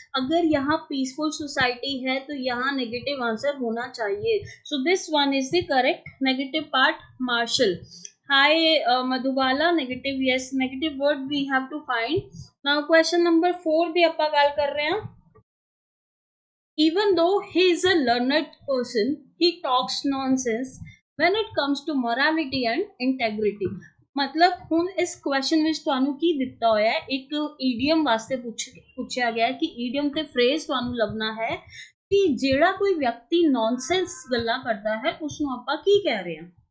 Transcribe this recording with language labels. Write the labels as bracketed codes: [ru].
[hi] अगर यहाँ peaceful society है तो यहाँ नेगेटिव आंसर होना चाहिए। [en] So this one is the correct. Negative part marshal. Hi Madhubala, negative yes, negative word we have to find. [hi] Now question number 4 भी ਆਪਾਂ ਗੱਲ कर रहे हैं। [en] Even though he is a learned person, he talks nonsense when it comes to morality and integrity। [pa] मतलब ਹੁਣ ਇਸ question ਵਿੱਚ ਤੁਹਾਨੂੰ ਕੀ ਦਿੱਤਾ ਹੋਇਆ ਹੈ? ਇੱਕ ਈਡੀਅਮ ਵਾਸਤੇ ਪੁੱਛਿਆ ਗਿਆ ਕਿ ਈਡੀਅਮ ਤੇ ਫਰੇਜ਼ ਤੁਹਾਨੂੰ ਲੱਭਣਾ ਹੈ ਕਿ ਜਿਹੜਾ ਕੋਈ ਵਿਅਕਤੀ ਨੌਨਸੈਂਸ ਗੱਲਾਂ ਕਰਦਾ ਹੈ ਉਸ ਨੂੰ ਆਪਾਂ ਕੀ ਕਹਿ ਰਹੇ ਹਾਂ?